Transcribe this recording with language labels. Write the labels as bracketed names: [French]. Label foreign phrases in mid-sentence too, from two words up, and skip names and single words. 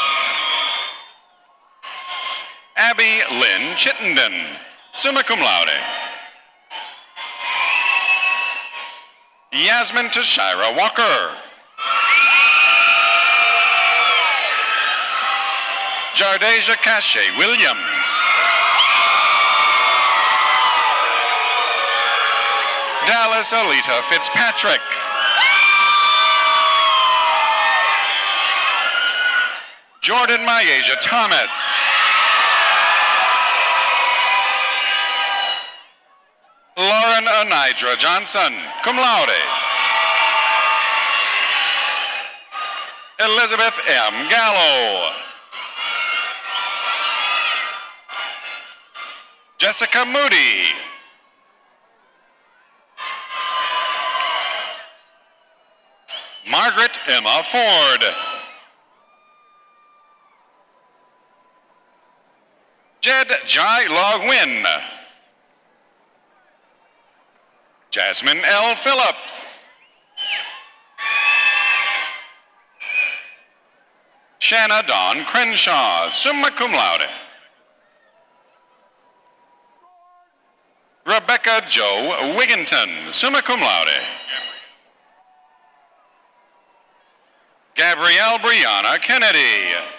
[English] Abby Lynn Chittenden, [Latin] summa cum laude. [English] Yasmin Tashira Walker. Jardeja Cache Williams. Dallas Alita Fitzpatrick. Jordan Myasia Thomas. Lauren Anidra Johnson, [Latin] cum laude. [English] Elizabeth M. Gallo. Jessica Moody. Margaret Emma Ford. Jed Jai Log Win. Jasmine L. Phillips. Shanna Dawn Crenshaw, [Latin] summa cum laude. [English] Rebecca Jo Wigginton, [Latin] summa cum laude. [English] Gabrielle Brianna Kennedy.